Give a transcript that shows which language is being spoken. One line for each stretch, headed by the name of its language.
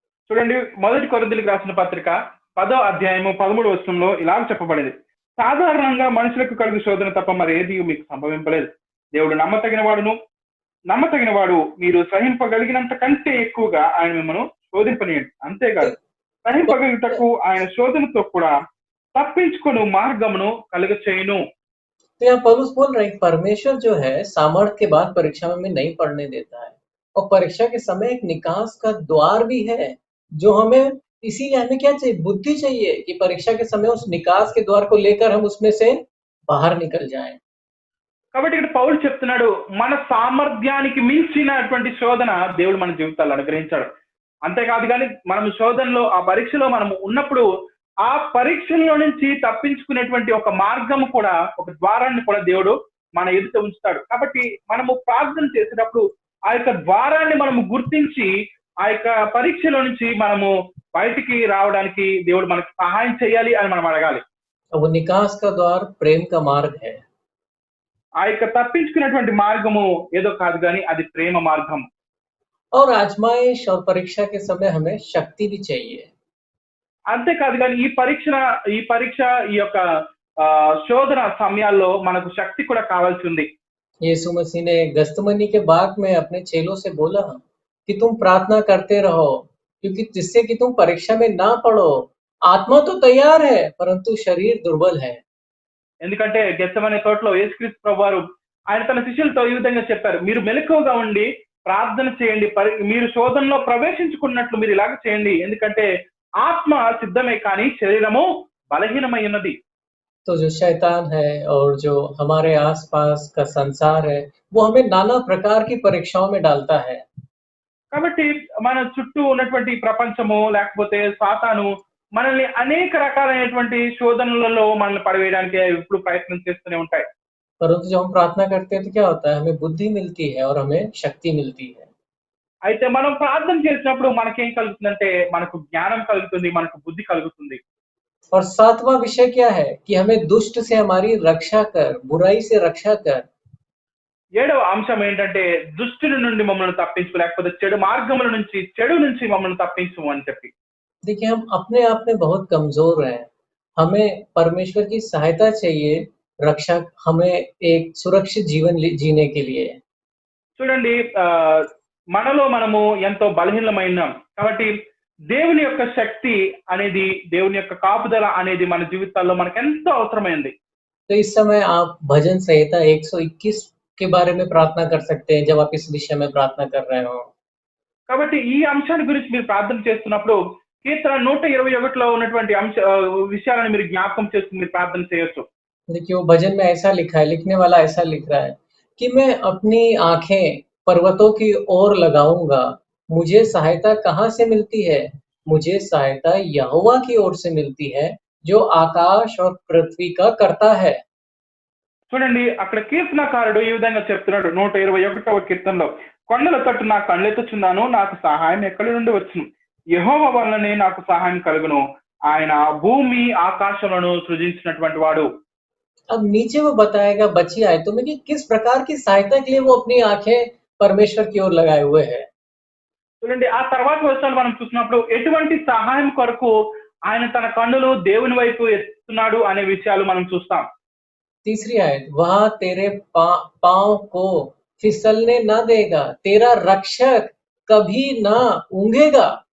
Telugu: చూడండి, మొదటి కొరింథీయులకు రాసిన పత్రిక 10వ అధ్యాయము 13వ వచనంలో ఇలాగ చెప్పబడింది, సాధారణంగా మనుషులకు కలిగి శోధన తప్ప మరి ఏది మీకు సంభవింపలేదు. దేవుడు నమ్మతగిన వాడు, మీరు సహింపగలిగినంత కంటే ఎక్కువగా ఆయన మిమ్మల్ని శోధింపనీయండి. అంతేకాదు సహింపగలుగుటకు ఆయన శోధనతో కూడా తప్పించుకొని మార్గమును కలుగచేయును.
Hindi: तो यहाँ पौलुस बोल रहे हैं परमेश्वर जो है सामर्थ्य के बाद परीक्षा में नहीं पढ़ने देता है, और परीक्षा के समय एक निकास का द्वार भी है, जो हमें इसीलिए हमें क्या चाहिए? बुद्धि चाहिए कि परीक्षा के समय उस निकास के द्वार को लेकर हम उसमें से बाहर निकल जाएं।
Telugu: కాబట్టి ఇక్కడ పౌలు చెప్తున్నాడు, మన సామర్థ్యానికి మించినటువంటి శోధన దేవుడు మన జీవితాల్లో అనుగ్రహించాడు. అంతేకాదు కానీ మనం శోధనలో ఆ పరీక్షలో మనం ఉన్నప్పుడు ఆ పరీక్షల్లో నుంచి తప్పించుకునేటువంటి ఒక మార్గము కూడా, ఒక ద్వారాన్ని కూడా దేవుడు మన ఎదుట ఉంచుతాడు. కాబట్టి మనము ప్రార్థన చేసేటప్పుడు ఆ యొక్క ద్వారాన్ని మనము గుర్తించి ఆ యొక్క పరీక్షలో నుంచి మనము బయటికి రావడానికి దేవుడు మనకు సహాయం చేయాలి అని మనం అడగాలి.
Hindi: वो निकास का द्वार प्रेम का मार्ग है।
Telugu: ఆ యొక్క తప్పించుకునేటువంటి మార్గము ఏదో కాదు కానీ అది ప్రేమ మార్గం.
Hindi: और आजमाइश और परीक्षा के समय हमें शक्ति भी चाहिए।
Telugu: అంతేకాదు కానీ ఈ పరీక్ష ఈ యొక్క శోధన సమయాల్లో మనకు శక్తి కూడా కావాల్సి ఉంది.
Hindi: यीशु मसीह ने गस्तमनी के बाग में अपने चेलों से बोला कि तुम प्रार्थना करते रहो, क्योंकि जिससे कि तुम परीक्षा में ना पड़ो। आत्मा तो तैयार है परंतु शरीर दुर्बल है।
Telugu: ఎందుకంటే గెత్సెమనే తోటలో యేసుక్రీస్తు ప్రభువారు ఆయన తన శిష్యులతో ఈ విధంగా చెప్పారు, మీరు మెలకువగా ఉండి ప్రార్థన చేయండి, మీరు శోధనలో ప్రవేశించుకున్నట్లు మీరు ఇలాగ చేయండి, ఎందుకంటే ఆత్మ సిద్ధమే కానీ శరీరము బలహీనమై ఉన్నది.
Hindi: तो जो शैतान है और जो हमारे आसपास का संसार है, वो हमें नाना प्रकार की परीक्षाओं में डालता है।
Telugu: కాబట్టి మన చుట్టూ ఉన్నటువంటి ప్రపంచము లేకపోతే సాతాను మనల్ని అనేక రకాలైనటువంటి శోధనలలో మనల్ని పడవేయడానికి ఎప్పుడు ప్రయత్నం చేస్తూనే ఉంటాయి.
Hindi: परंतु जब हम प्रार्थना करते हैं तो क्या होता है? हमें बुद्धि मिलती है और हमें शक्ति मिलती है।
Telugu: అయితే మనం ప్రార్థన చేసినప్పుడు మనకేం కలుగుతుందంటే మనకు జ్ఞానం కలుగుతుంది, మనకు బుద్ధి కలుగుతుంది.
Hindi: और सातवां विषय क्या है कि हमें दुष्ट से हमारी रक्षा कर, बुराई से रक्षा कर।
Telugu: ఏడవ అంశం ఏంటంటే దుష్టుని నుండి మమ్మల్ని తప్పించు, లేకపోతే చెడు మార్గముల నుంచి చెడు నుంచి మమ్మల్ని తప్పించు అని చెప్పి.
Hindi: देखिए हम अपने आप में बहुत कमजोर हैं। हमें परमेश्वर की सहायता चाहिए, रक्षा हमें एक सुरक्षित जीवन जीने के लिए।
Telugu: చూడండి మనలో మనము ఎంతో బలహీనమైనాం కాబట్టి దేవుని యొక్క శక్తి అనేది, దేవుని యొక్క కాపుదల అనేది మన జీవితాల్లో మనకు ఎంతో అవసరమైంది.
Hindi: तो इस समय आप भजन संहिता 121 के बारे में प्रार्थना कर सकते हैं जब आप इस विषय में प्रार्थना कर रहे हो।
Telugu: కాబట్టి ఈ అంశాల గురించి మీరు ప్రార్థన చేస్తున్నప్పుడు కీర్తన 121లో ఉన్నటువంటి విషయాలను మీరు జ్ఞాపకం చేసుకుని మీరు ప్రార్థన చేయొచ్చు.
Hindi: देखिए वो भजन में ऐसा लिखा है, लिखने वाला ऐसा लिख रहा है कि मैं अपनी आंखें पर्वतों की ओर लगाऊंगा, मुझे सहायता कहाँ से मिलती है? मुझे सहायता यहोवा की ओर से मिलती है, जो आकाश और पृथ्वी का करता है।
Telugu: చూడండి అక్కడ కీర్తనకారుడు ఈ విధంగా చెప్తున్నాడు 121వ కీర్తనలో, కొండల తట్టు నా కళ్ళెత్తుచున్నాను, నాకు సహాయం ఎక్కడి నుండి వచ్చును? యెహోవా వలననే నాకు సహాయం కలుగును, ఆయన భూమి ఆకాశములను సృజించినటువంటి వాడు.
Hindi: अब नीचे वो बताएगा बची आयतों में कि किस प्रकार की सहायता के लिए वो अपनी आंखें परमेश्वर की ओर लगाए हुए है।
Telugu: చూడండి ఆ తర్వాత వచనాలు మనం చూసినప్పుడు ఎటువంటి సహాయం కొరకు ఆయన తన కన్నులు దేవుని వైపు ఎత్తుతున్నాడు అనే విషయాలు మనం చూస్తాం.
Hindi: तीसरी आयत, वह तेरे पांव को फिसलने न देगा, तेरा रक्षक कभी न ऊंघेगा।